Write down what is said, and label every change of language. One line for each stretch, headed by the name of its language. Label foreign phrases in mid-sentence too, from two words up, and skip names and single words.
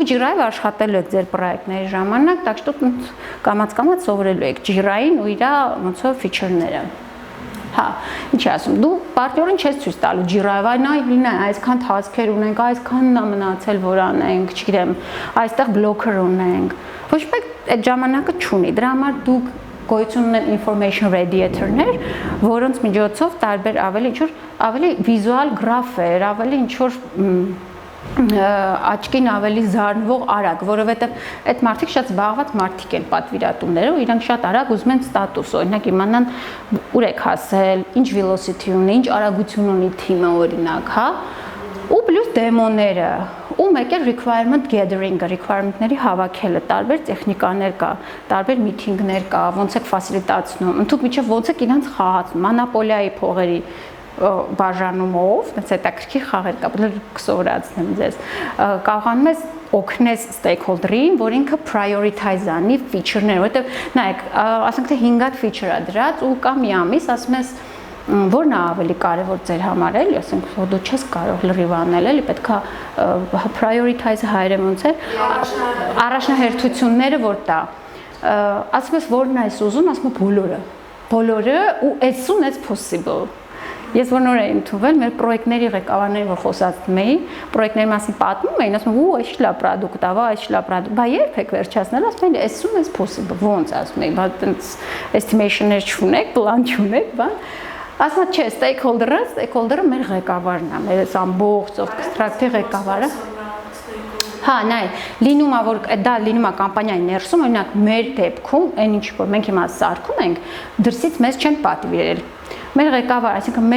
Armenian: ջիրայով աշխատելու եք ձեր պրոյեկտների ժամանակ,
Russian: так что
Armenian: կամաց-կամաց սովորելու եք ջիրային ու իր ոնց որ feature-ները։ Հա, ինչ ասում, դու պարտորեն չես ցույց տալու ջիրայով, նայ, այսքան task-եր ունենք, այսքանն է մնացել, որ անենք, չգիտեմ, այստեղ բլոկեր ունենք։ Ոչ մեկ այդ ժամանակը չունի։ Դրա համար դուք գոյություն ունեն
English: information radiator-
Armenian: ներ, որոնց միջոցով տարբեր ավելի վիզուալ գրաֆեր, ավելի ինչ որ աչքին ավելի զարնվող արագ, որովհետև այդ մարդիկ շատ զբաղված մարդիկ են պատվիրատուները ու իրանք շատ արագ ուզում են ստատուս, օրինակ իմանան ուր եք հասել, ինչ velocity ունի, ինչ արագություն ունի թիմը օրինակ, հա, ու պլյուս դեմոները, ու մեկ է
English: requirement gathering-
Armenian: ը, requirement-ների հավաքելը, տարբեր տեխնիկաներ կա, տարբեր միտինգներ կա, ոնց եք ֆասիլիտացնում, ընդհանուր միջև ոնց եք իրանց խաղացնում, մոնոպոլիայի փողերի բաժանումով, այնց հետաքրքիր խաղեր կա, կսովորացնեմ ձեզ, կարողանում ես օգնես stakeholder-ին, որ ինքը prioritize անի feature-ները, որովհետև նայեք, ասենք թե 5 հատ feature է դրած ու կա մի ամիս, ասում ես որն է ավելի կարևոր ձեր համար էլի, ասենք որ դու չես կարող լրիվ անել, էլի պետքա prioritize-ը հայերեն ոնց է, առաջնահերթությունները որ տա, ասում ես որն է ուզում, ասում եմ բոլորը ու
English: as soon as possible։
Armenian: Ես որ նոր եմ ընդունել, մեր պրոյեկտների ղեկավարներին որ խոսացնում էի, պրոյեկտների մասին պատմում էին, ասում ու այս լա product ա, այս լա product, բա երբ եք վերջացնել, ասում են
English: as soon as possible,
Armenian: ոնց ասում էի, բա այդպես estimation-ներ չունեք, պլան չունեք, բա ասում չէ, stakeholder-ը մեր ղեկավարն է, մեր ամբողջ structure ղեկավարը։ Հա, նայ, լինում է որ դա լինում է կամպանիայի ներսում, օրինակ մեր դեպքում, այն ինչ որ մենք հիմա սարքում ենք, դրսից մեզ չեն պատվիրել։ Մեր ղեկավար, այսինքն մեր